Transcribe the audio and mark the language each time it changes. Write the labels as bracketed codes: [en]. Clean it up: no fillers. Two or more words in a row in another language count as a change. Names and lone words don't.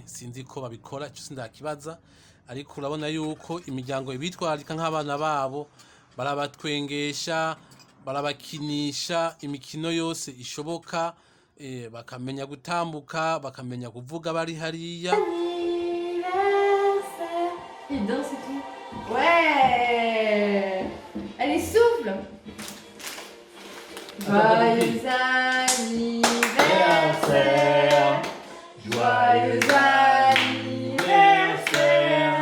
[rn] Sinzi ko babikora, ico sindakibaza, ariko urabona yuko imiryango ibitwararika nk'abana babo, barabatwengesha, barabakinisha imikino yose ishoboka, bakamenya gutambuka, bakamenya kuvuga bari hariya. [fr] Il danse et tout. Ouais. Allez, souffle. Joyeux anniversaire. Joyeux anniversaire.